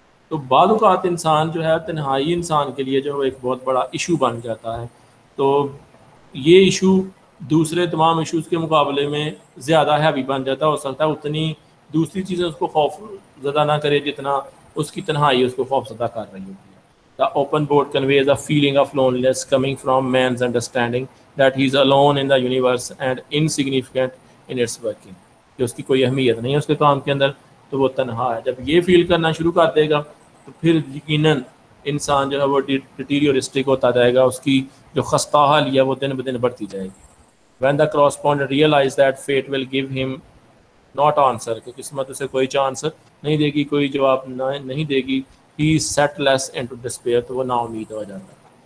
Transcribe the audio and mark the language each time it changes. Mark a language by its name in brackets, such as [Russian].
[Urdu] تو بعض اوقات انسان جو ہے تنہائی انسان کے لیے جو ایک بہت بڑا ایشو بن جاتا ہے. تو یہ ایشو دوسرے تمام ایشوز کے مقابلے میں زیادہ ہیوی بن جاتا ہے. ہو سکتا ہے اتنی دوسری چیزیں اس کو خوف زدہ نہ کرے جتنا اس کی تنہائی اس کو خوف زدہ کر رہی ہوتی ہے. [English] The open board conveys a feeling of loneliness coming from man's understanding that he is alone in the universe and insignificant in its working. [Urdu] کہ اس کی کوئی اہمیت نہیں ہے اس کے کام کے اندر, تو وہ تنہا ہے. جب یہ فیل کرنا شروع کر دے گا تو پھر یقیناً انسان جو ہے وہ ڈیٹیریورسٹک ہوتا جائے گا, اس کی جو خستہ حالی ہے وہ دن بدن بڑھتی جائے گی. [English] When the correspondent realized that fate will give him not answer, [Urdu] کہ قسمت اسے کوئی چانس نہیں دے گی, کوئی جواب نہیں دے گی, [English] he set less into despair, [Urdu] تو وہ نا امید ہو جاتا ہے.